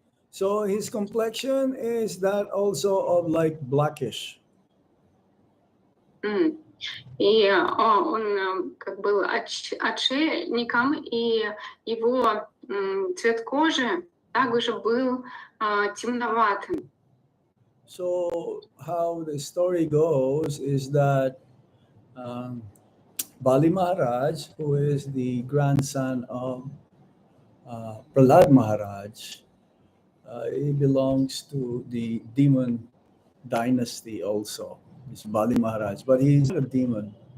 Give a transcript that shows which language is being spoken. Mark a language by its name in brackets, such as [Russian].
[English] So his complexion is that also of like blackish. [Russian] И он как был отшельником, и его цвет кожи также был темноватым. [English] So how the story goes is that Bali Maharaj, who is the grandson of Prahlad Maharaj, he belongs to the demon dynasty also. It's Bali Maharaj, but he's not a demon.